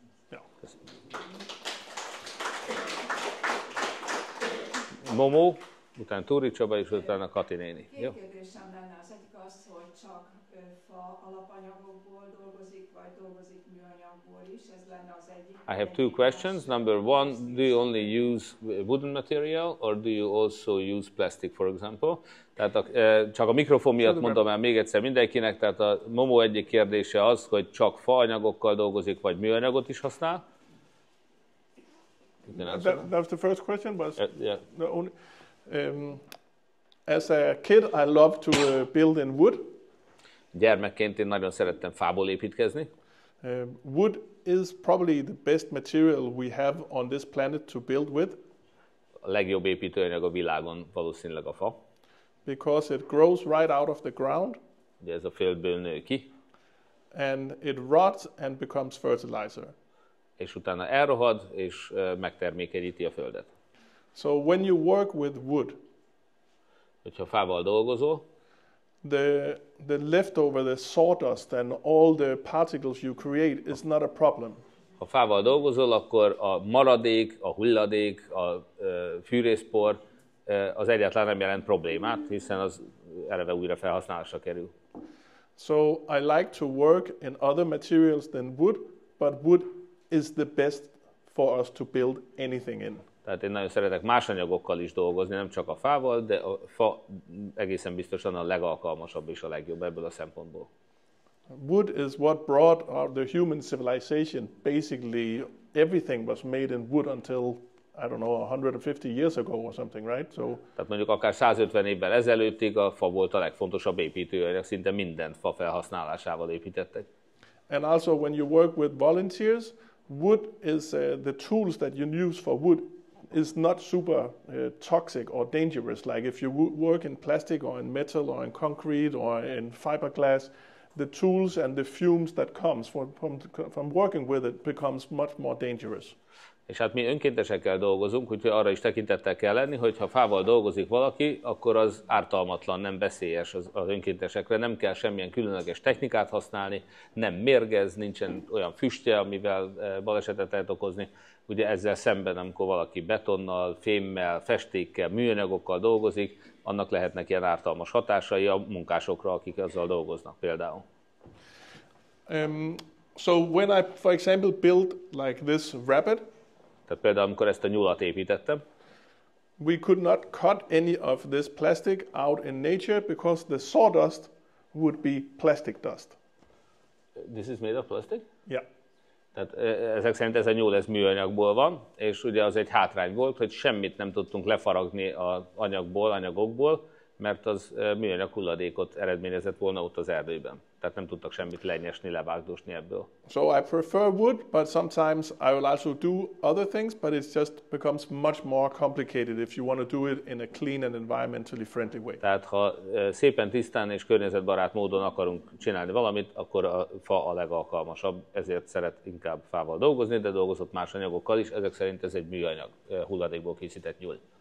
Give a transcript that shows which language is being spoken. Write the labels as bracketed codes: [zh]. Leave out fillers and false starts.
[hu] Ja. Momó, utána Túri Csaba, és utána Kati néni. Két kérdésem lenne. Az egyik az, hogy csak fa alapanyagokból dolgozik, vagy dolgozik műanyagból is. Ez lenne az egyik. [en] I have two questions. Number one, do you only use wooden material, or do you also use plastic, for example? [hu] Tehát csak a mikrofon miatt mondom el még egyszer mindenkinek, tehát a Momó egyik kérdése az, hogy csak faanyagokkal dolgozik, vagy műanyagot is használ. [en] That was the first question. Yeah. The only, as a kid, I loved to build in wood. [hu] Gyermekként én nagyon szerettem fából építkezni. [en] Wood is probably the best material we have on this planet to build with. [hu] A legjobb építőanyag a világon valószínűleg a fa. [en] Because it grows right out of the ground. [hu] Ugye ez a földből nő ki. [en] And it rots and becomes fertilizer. [hu] És utána elrohad, és megtermékenyíti a földet. [en] So when you work with wood, [hu] hogyha fával dolgozol, [en] the leftover, the sawdust and all the particles you create is not a problem. [hu] Ha fával dolgozol, akkor a maradék, a hulladék, a fűrészpor az egyáltalán nem jelent problémát, hiszen az eleve újra felhasználásra kerül. [en] So I like to work in other materials than wood, but wood is the best for us to build anything in. [hu] Tehát én nagyon szeretek más anyagokkal is dolgozni, nem csak a fával, de a fa egészen biztosan a legalkalmasabb és a legjobb ebből a szempontból. [en] Wood is what brought the human civilization. Basically, everything was made in wood until, I don't know, 150 years ago or something, right? So. [hu] Tehát mondjuk akár 150 évvel ezelőttig a fa volt a legfontosabb építőanyag, szinte mindent fa felhasználásával építettek. [en] And also when you work with volunteers, wood is the tools that you use for wood is not super toxic or dangerous. Like if you work in plastic or in metal or in concrete or in fiberglass, the tools and the fumes that comes from working with it becomes much more dangerous. [hu] És hát mi önkéntesekkel dolgozunk, úgyhogy arra is tekintettel kell lenni, hogy ha fával dolgozik valaki, akkor az ártalmatlan, nem veszélyes az önkéntesekre, nem kell semmilyen különleges technikát használni, nem mérgez, nincsen olyan füstje, amivel balesetet lehet okozni. Ugye ezzel szemben, amikor valaki betonnal, fémmel, festékkel, műanyagokkal dolgozik, annak lehetnek ilyen ártalmas hatásai a munkásokra, akik azzal dolgoznak például. [en] So when I, for example, built like this rabbit, [hu] tehát például, amikor ezt a nyulat építettem, [en] we could not cut any of this plastic out in nature because the sawdust would be plastic dust. This is made of plastic? Yeah. [hu] Tehát ezek szerint ez a nyúl, ez műanyagból van, és ugye az egy hátrány volt, hogy semmit nem tudtunk lefaragni az anyagokból, mert az műanyag hulladékot eredményezett volna ott az erdőben. Tehát nem tudtak semmit lenyesni, levágdosni ebből. [en] So I prefer wood, but sometimes I will also do other things, but it just becomes much more complicated if you want to do it in a clean and environmentally friendly way. [hu] Tehát ha szépen tisztán és környezetbarát módon akarunk csinálni valamit, akkor a fa a legalkalmasabb, ezért szeret inkább fával dolgozni, de dolgozott más anyagokkal is, ezek szerint ez egy műanyag hulladékból készített nyúl.